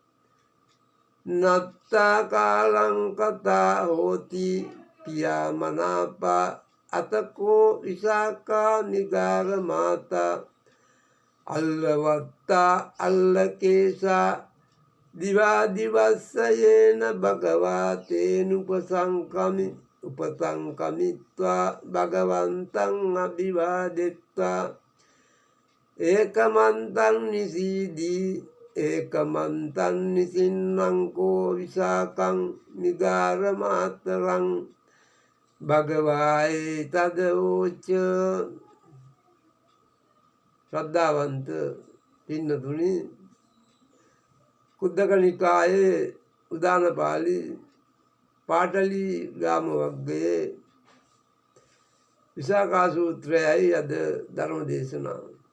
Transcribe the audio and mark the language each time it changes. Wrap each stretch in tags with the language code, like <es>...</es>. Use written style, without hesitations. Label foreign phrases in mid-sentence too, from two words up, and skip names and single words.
<pi>නත්තා කාලං කතා හෝති පියා මනාපා අතකෝ විසාකා නිගාර මාතා අල්ලවත්තා අල්ලකේසා දිවාදිවස්සයේන භගවා උපසංකමිත්වා භගවන්තං අභිවාදෙත්වා ඒකමන්තං නිසීදී ඒකමන්තං නිසින්නංකෝ විසාකං නිගාරමාතරං භගවායි තදවෝච.</pi> <si>ශ්‍රද්ධාවන්ත පින්නතුනි, කුද්දක නිකායේ උදාන පාළි පාටලි ග්‍රාම වග්ගයේ විසාකා සූත්‍රයයි අද ධර්ම දේශනාව.</si>